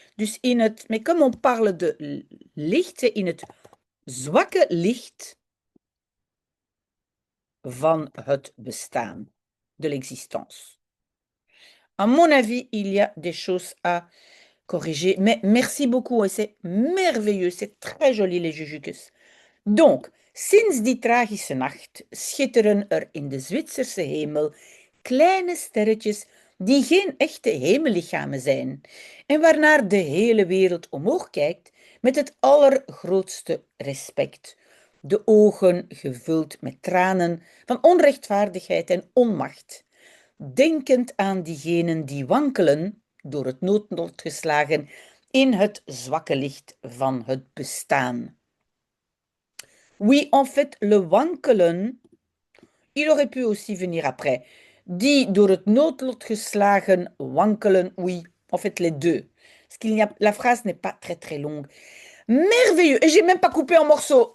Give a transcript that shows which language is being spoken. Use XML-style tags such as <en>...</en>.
<fr>Dus mais comme on parle de licht, c'est in het zwakke licht van het bestaan, de l'existence. À mon avis, il y a des choses à corriger, mais merci beaucoup, et c'est merveilleux, c'est très joli les jujukes.</fr> <nl>Donc, sinds die tragische nacht schitteren er in de Zwitserse hemel kleine sterretjes die geen echte hemellichamen zijn en waarnaar de hele wereld omhoog kijkt met het allergrootste respect. De ogen gevuld met tranen van onrechtvaardigheid en onmacht, denkend aan diegenen die wankelen, door het noodlot geslagen, in het zwakke licht van het bestaan.</nl> <fr>Oui, en fait, le wankelen, il aurait pu aussi venir après.</fr> <nl>Die door het noodlot geslagen wankelen, oui, en fait, les deux.</nl> <fr>Parce qu'il n'y a, la phrase n'est pas très très longue. Merveilleux! Et j'ai même pas coupé en morceaux.</fr>